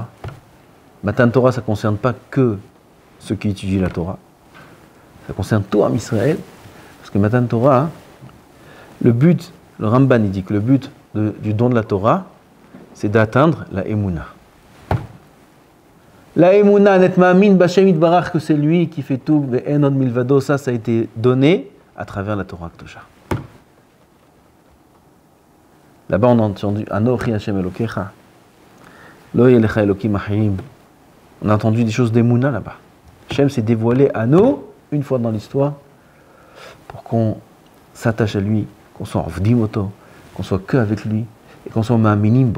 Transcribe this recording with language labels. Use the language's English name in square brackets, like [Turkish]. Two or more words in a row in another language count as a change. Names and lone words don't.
[Hebrew] Matan Torah, [French] ça ne concerne pas que ceux qui étudient la Torah. Ça concerne tout [Hebrew] Am Israël. [French] Parce que [Hebrew] Matan Torah, [French] le but, le Ramban il dit que le but du don de la Torah, c'est d'atteindre la Emouna. [Hebrew] La Emouna, net ma'amin b'Hashem yitbarach, [French] que c'est lui qui fait tout, [Hebrew] ve'en od milvado, [French] ça a été donné à travers la [Hebrew] Torah Kedusha. [French] Là-bas, on a entendu [Hebrew] Anochi Hashem Elokecha, Lo yelecha Elokim achirim. [French] On a entendu des choses d'Emouna là-bas. Hashem s'est dévoilé à nous, une fois dans l'histoire, pour qu'on s'attache à lui, qu'on soit en vdimoto, qu'on soit que avec lui, et qu'on soit ma'aminimbo.